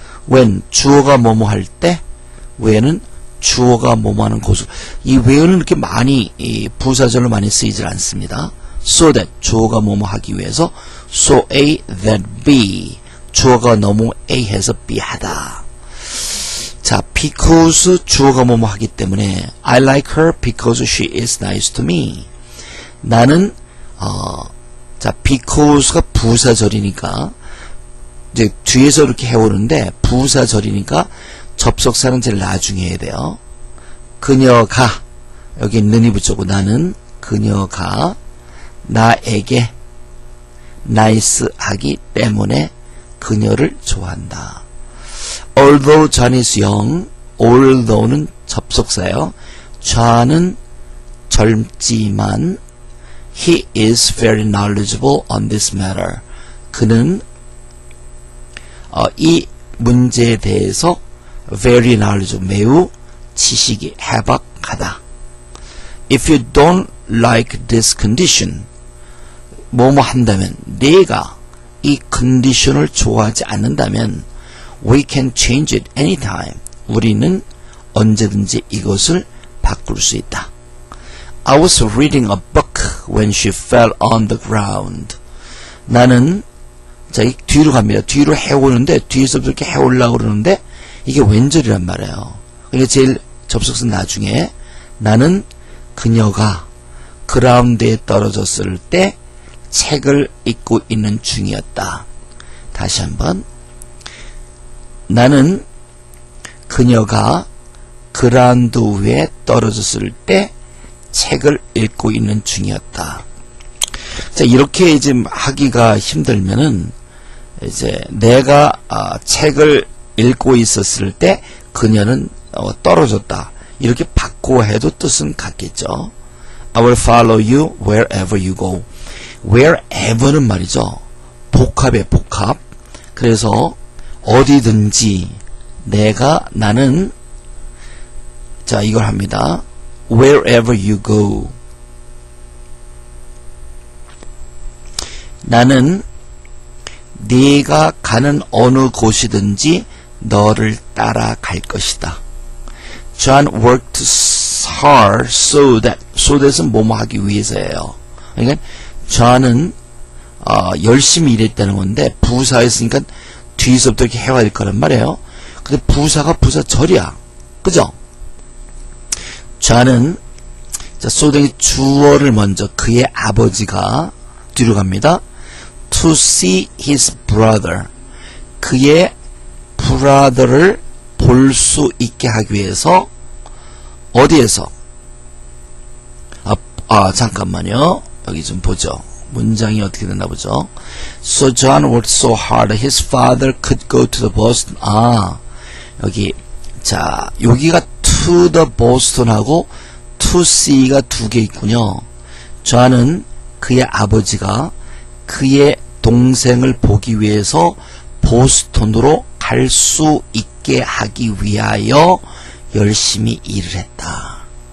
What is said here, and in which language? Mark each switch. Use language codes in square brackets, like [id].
[ko] when 주어가 뭐뭐 할 때, when은 주어가 뭐뭐 하는 곳을. 이 when은 이렇게 많이 부사절로 많이 쓰이질 않습니다. so that 주어가 뭐뭐 하기 위해서, so A that B 주어가 너무 A 해서 B 하다. [en] 자, because [ko] 주어가 뭐뭐 하기 때문에 [en] I like her because she is nice to me. [ko] 나는 자, because가 부사절이니까 이제 뒤에서 이렇게 해오는데 부사절이니까 접속사는 제일 나중에 해야 돼요. 그녀가 여기 는이 붙였고 나는 그녀가 나에게 nice 하기 때문에 그녀를 좋아한다. [en] Although John is young, although는 [ko] 접속사예요. John은 젊지만 [en] he is very knowledgeable on this matter. [ko] 그는 이 문제에 대해서 [en] very knowledgeable, [ko] 매우 지식이 해박하다. [en] If you don't like this condition, [ko] 뭐뭐 한다면, 네가 이 컨디션을 좋아하지 않는다면 [en] we can change it anytime. [ko] 우리는 언제든지 이것을 바꿀 수 있다. [en] I was reading a book when she fell on the ground. [ko] 나는 자, 뒤로 갑니다. 뒤로 해오는데 뒤에서부터 이렇게 해오려고 그러는데 이게 왼절이란 말이에요. 그러니까 제일 접속사 나중에 나는 그녀가 그라운드에 떨어졌을 때 책을 읽고 있는 중이었다. 다시 한번. 나는 그녀가 그라운드 위에 떨어졌을 때 책을 읽고 있는 중이었다. 자, 이렇게 지금 하기가 힘들면은 이제 내가 책을 읽고 있었을 때 그녀는 떨어졌다. 이렇게 바꿔 해도 뜻은 같겠죠. [en] I will follow you wherever you go. [ko] wherever는 말이죠. 복합의 복합. 그래서 어디든지 나는 자, 이걸 합니다. [en] wherever you go. [ko] 나는 네가 가는 어느 곳이든지 너를 따라갈 것이다. [en] John worked hard so that은 [ko] 뭐뭐 하기 위해서예요. 그러니까 John은 열심히 일했다는 건데 부사였으니까 뒤에서부터 이렇게 해와야 될 거란 말이에요. 근데 부사가 부사절이야. 그죠? John은 자, 소등이 주어를 먼저 그의 아버지가 뒤로 갑니다. [en] To see his brother. [ko] 그의 brother를 볼 수 있게 하기 위해서 어디에서? 잠깐만요. 여기 좀 보죠. 문장이 어떻게 됐나 보죠. [en] So John worked so hard his father could go to the Boston. [ko] 여기 자, 여기가 [en] to the Boston [ko] 하고 to see가 두 개 있군요. John은 그의 아버지가 그의 동생을 보기 위해서 보스턴으로 갈 수 있게 하기 위하여 열심히 일을 했다.